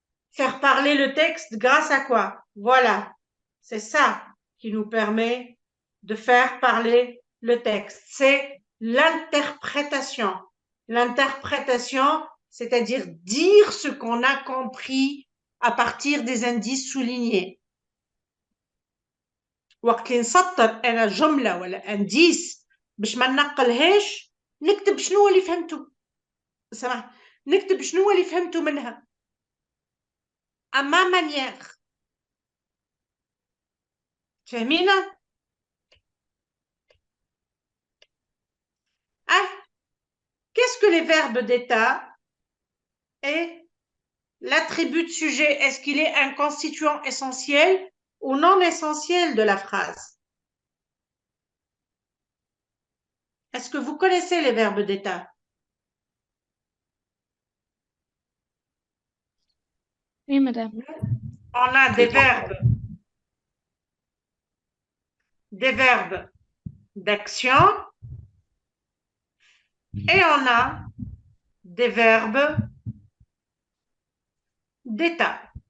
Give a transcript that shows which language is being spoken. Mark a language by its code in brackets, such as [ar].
[fr] Faire parler le texte grâce à quoi? Voilà, c'est ça qui nous permet de faire parler le texte. C'est l'interprétation. L'interprétation, c'est-à-dire dire ce qu'on a compris à partir des indices soulignés. [ar] وقت اللي نسطر انا جمله ولا انديس باش ما ننقلهاش نكتب شنو اللي فهمته سمح نكتب شنو اللي فهمته منها اما مانيير فاهمينا [fr] qu'est-ce que les verbes d'état et l'attribut de sujet, est-ce qu'il est un constituant essentiel ou non essentiel de la phrase? Est-ce que vous connaissez les verbes d'état? Oui, madame. On a des verbes d'action et on a des verbes d'état.